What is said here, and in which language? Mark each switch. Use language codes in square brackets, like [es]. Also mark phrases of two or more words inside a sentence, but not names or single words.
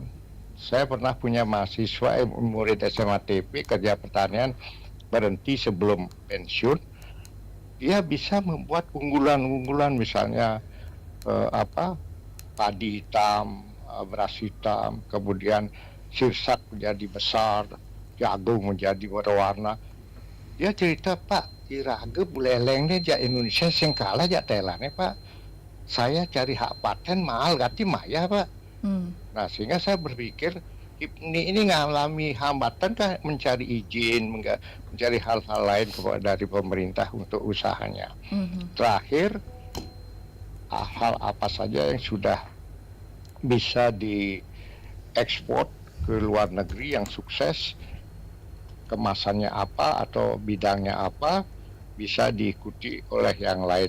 [id] Saya pernah punya mahasiswa murid SMA TP kerja pertanian, berhenti sebelum pensiun. Dia bisa membuat unggulan-unggulan, misalnya padi hitam, beras hitam, kemudian sirsak menjadi besar, jagung menjadi berwarna. Dia cerita, [ban] Pak, Irage Buleleng ini jak Indonesia sing kalah jak Thailand Pak. [id] Saya cari hak paten mahal, ganti maya Pak. Nah, sehingga saya berpikir ini ngalami hambatan kah mencari izin, mencari hal-hal lain dari pemerintah untuk usahanya. Terakhir, hal apa saja yang sudah bisa diekspor ke luar negeri yang sukses, kemasannya apa atau bidangnya apa, bisa diikuti oleh yang lain.